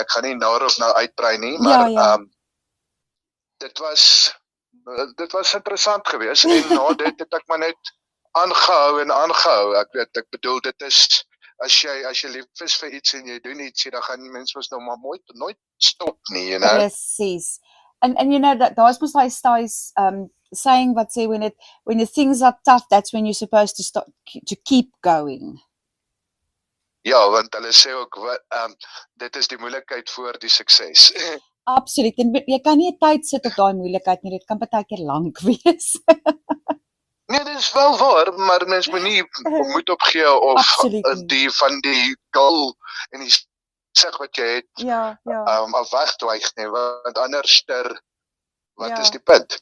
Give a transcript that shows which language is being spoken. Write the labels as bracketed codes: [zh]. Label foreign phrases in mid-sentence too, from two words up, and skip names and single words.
[af] Ek gaan nie daarop nou uitbrei nie, maar dit was interessant geweest en na dit het ek maar net aangehou. Ek bedoel, dit is as jy lief is vir iets en jy doen iets, dan gaan mense mos nou maar nooit stop nie, [en] you know. Presies. And you know that [af] daar's mos daai saying wat sê [en] when the things are tough, that's when you're supposed to keep going. [af] Ja, want hulle sê ook dit is die moeilikheid voor die sukses. Absoluut. En jy kan nie 'n tyd sit op daai moeilikheid nie. Dit kan baie keer lank wees. Nee, dit is wel waar, maar mens moet nie moed opgee of die goal en die sig wat jy het af wegdwyg nie, want anders wat is die punt?